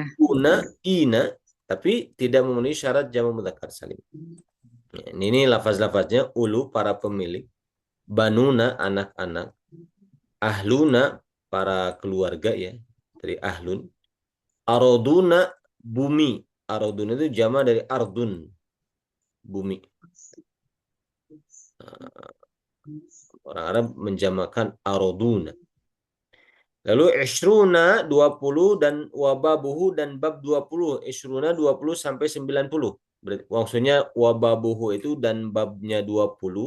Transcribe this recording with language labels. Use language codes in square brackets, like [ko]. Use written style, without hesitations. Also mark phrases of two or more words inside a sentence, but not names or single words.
[id] una, ina, tapi tidak memenuhi syarat jamak mudzakkar salim. Ya, ini lafaz-lafaznya ulu, para pemilik, banuna, anak-anak, ahluna, para keluarga ya, dari ahlun, aroduna, bumi. Aroduna itu jamak dari ardun, bumi. Orang Arab menjamakan aroduna. Lalu ishruna 20 dan wababuhu dan bab 20. Ishruna 20 sampai 90. Berarti maksudnya wababuhu itu dan babnya 20.